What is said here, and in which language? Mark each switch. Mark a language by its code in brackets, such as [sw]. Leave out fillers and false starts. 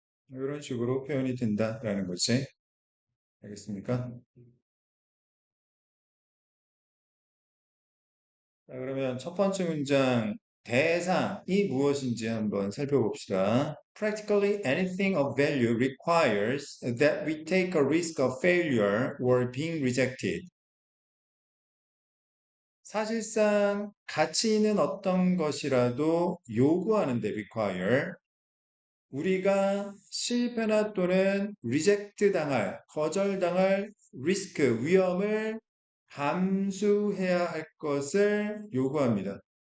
[ko] 이런 식으로 표현이 된다라는 거지. 알겠습니까? 자, 그러면 첫 번째 문장 대상이 무엇인지 한번 살펴봅시다. [en] Practically anything of value requires that we take a risk of failure or being rejected. [ko] 사실상 가치 있는 어떤 것이라도 요구하는데 require 우리가 실패나 또는 reject 당할, 거절당할 리스크, 위험을 감수해야 할 것을 요구합니다.